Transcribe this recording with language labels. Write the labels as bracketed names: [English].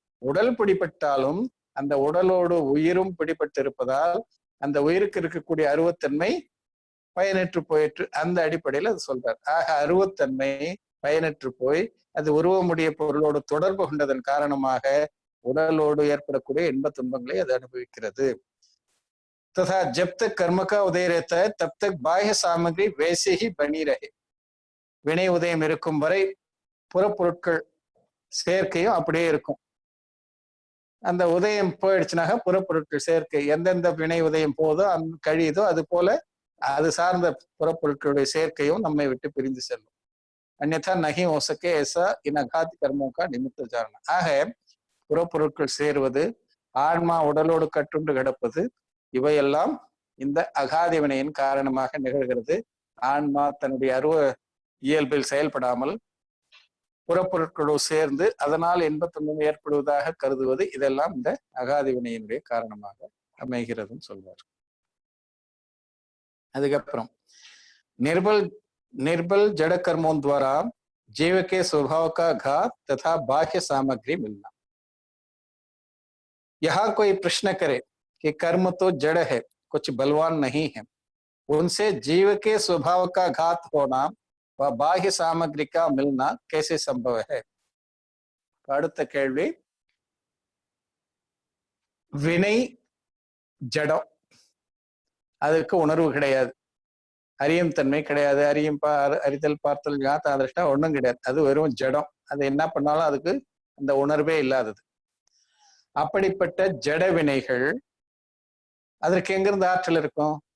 [Tamil] உடல் பிடிப்பட்டாலும் அந்த உடலோடு உயிரும் பிடிப்பட்டு இருப்பதால் அந்த உயிருக்கு இருக்கக்கூடிய அருவத்தன்மை பயனற்று போயிற்று. அந்த அடிப்படையில் அது சொல்றார். ஆக அருவத்தன்மை பயனற்று போய் அது உருவமுடைய பொருளோடு தொடர்பு கொண்டதன் காரணமாக உடலோடு ஏற்படக்கூடிய இன்ப துன்பங்களை அது அனுபவிக்கிறது. [Hindi] तथा जब तक कर्म का उदय रहता है तब तक बाह्य सामग्री वैसे ही बनी रहे. [Tamil] வினை உதயம் இருக்கும் வரை புறப்பொருட்கள் சேர்க்கையும் அப்படியே இருக்கும். அந்த உதயம் போயிடுச்சுனாக புறப்பொருட்கள் சேர்க்கை எந்தெந்த வினை உதயம் போதோ கழியுதோ அது போல அது சார்ந்த புறப்பொருட்களுடைய சேர்க்கையும் நம்மை விட்டு பிரிந்து செல்லும். [Hindi] अन्यथा नहीं हो सके ऐसा इन अघात कर्मों का निमित्त जानना. [Tamil] ஆக புறப்பொருட்கள் சேருவது, ஆன்மா உடலோடு கட்டுண்டு கிடப்பது, இவையெல்லாம் இந்த அகாதி வினையின் காரணமாக நிகழ்கிறது. ஆன்மா தன்னுடைய அருவ இயல்பில் செயல்படாமல் புறப்பொருட்களோடு சேர்ந்து அதனால் இன்பத்துன்பம் ஏற்படுவதாக கருதுவது, இதெல்லாம் இந்த அகாதி வினையினுடைய காரணமாக அமைகிறதுன்னு சொல்வார். அதுக்கப்புறம் [Hindi] निर्बल जड़ कर्मों द्वारा जीव के स्वभाव का घात तथा बाह्य सामग्री मिलना. यहाँ कोई प्रश्न करे कि कर्म तो जड़ है, कुछ बलवान नहीं है, उनसे जीव के स्वभाव का घात होना व बाह्य सामग्री का मिलना कैसे संभव है? [Tamil] அடுத்த கேள்வி, வினை ஜடம், அதற்கு உணர்வு கிடையாது, அறியும் தன்மை கிடையாது, அறிதல் பார்த்தல் ஞாத்த அதிர்ஷ்டா ஒன்றும் கிடையாது, அது வெறும் ஜடம். அது என்ன பண்ணாலும் அதுக்கு அந்த உணர்வே இல்லாதது. அப்படிப்பட்ட ஜட வினைகள் அதற்கு எங்கிருந்து ஆற்றல் இருக்கும்?